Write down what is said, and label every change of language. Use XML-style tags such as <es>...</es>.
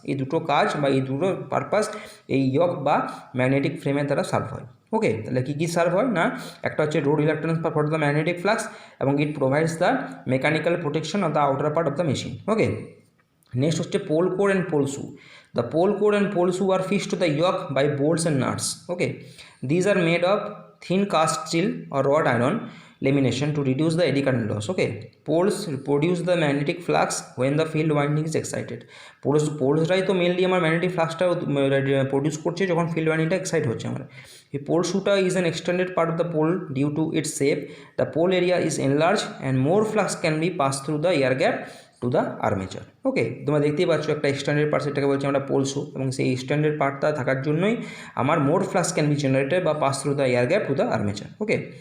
<bn>এই দুটো কাজ বা এই দুটো পারপাস এই ইয়ক বা ম্যাগনেটিক ফ্রেমের দ্বারা সার্ভ হয়, ওকে। তাহলে কী কী সার্ভ হয় না, একটা হচ্ছে</bn> <en>Low reluctance for the magnetic flux, এবং it provides the mechanical protection of the outer part of the machine, okay. Next হচ্ছে pole core and pole shoe. The pole core and pole shoe are fixed to the yoke by bolts and nuts, okay. These are made of thin cast steel or wrought iron lamination to reduce the eddy current loss, okay. Poles produce the magnetic flux when the field winding is excited.</en> <bn>পোলসরাই তো mainly আমার magnetic ফ্লাক্সটা produce করছে যখন field ওয়াইন্ডিংটা excite হচ্ছে আমার।</bn> <en>এই পোল শুটা is an extended part of the pole due to its shape. The pole area is enlarge and more flux can be pass through the air gap to the armature, okay.</en> <bn>তোমরা দেখতেই পাচ্ছ একটা extended part, সেটাকে বলছি আমরা pole শু, এবং সেই extended পার্টটা থাকার জন্যই আমার মোর ফ্লাক্স ক্যান বি জেনারেটেড বা</bn> <en>pass through the air gap to the armature,</en> <bn>okay.</bn>